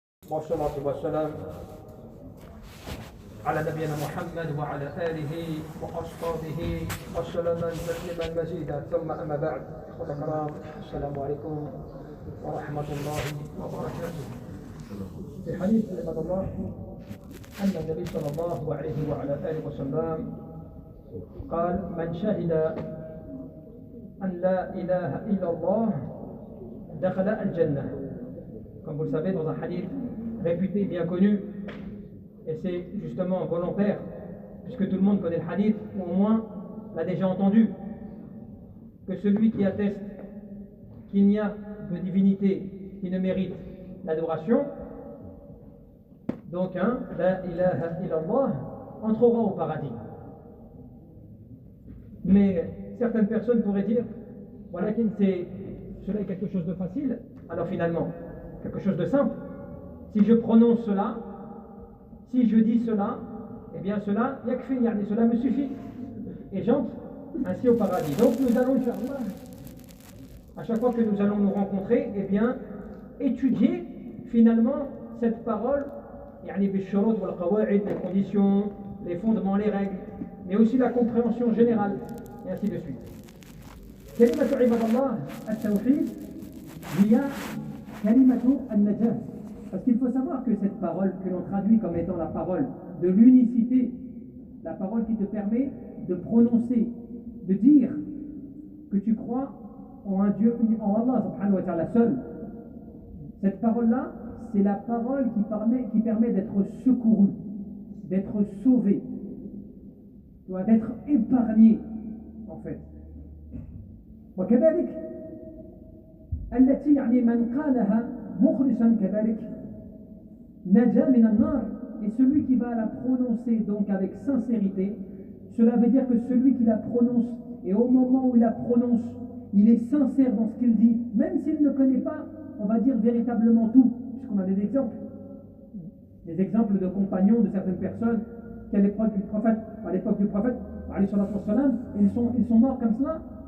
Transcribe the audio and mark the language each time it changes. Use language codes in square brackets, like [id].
[ar] والصلاة والسلام على نبينا محمد وعلى آله وأصحابه وسلم تسليما مزيدا ثم أما بعد إخوة الكرام السلام عليكم ورحمة الله وبركاته. في حديث عباد الله أن النبي صلى الله عليه وعلى آله وسلم قال من شهد أن لا إله إلا الله دخل الجنة. [fr] Comme vous le savez, dans un hadith réputé, bien connu, et c'est justement volontaire, puisque tout le monde connaît le hadith, ou au moins l'a déjà entendu, que celui qui atteste qu'il n'y a de divinité qui ne mérite l'adoration, donc [ar] la ilaha illallah, [fr] entrera au paradis. Mais certaines personnes pourraient dire, voilà, cela est quelque chose de facile, alors finalement, quelque chose de simple. Si je prononce cela, si je dis cela, eh bien cela, yakfi, cela me suffit. Et j'entre ainsi au paradis. Donc nous allons, Inch'Allah, à chaque fois que nous allons nous rencontrer, eh bien, étudier finalement cette parole, les conditions, les fondements, les règles, mais aussi la compréhension générale, et ainsi de suite. [ar] كلمة عباد الله التوحيد هي كلمة النجاة. [fr] Parce qu'il faut savoir que cette parole que l'on traduit comme étant la parole de l'unicité, la parole qui te permet de prononcer, de dire que tu crois en un Dieu, en Allah subhanahu wa ta'ala seul. Cette parole-là, c'est la parole qui permet d'être secouru, d'être sauvé, d'être épargné, en fait. [ar] وكذلك التي من قالها مخلصا كذلك نجا من النار. [fr] Et celui qui va la prononcer donc avec sincérité, cela veut dire que celui qui la prononce, et au moment où il la prononce, il est sincère dans ce qu'il dit, même s'il ne connaît pas, on va dire véritablement tout, puisqu'on a des exemples de compagnons de certaines personnes qui à l'époque du prophète, ils sont morts comme cela.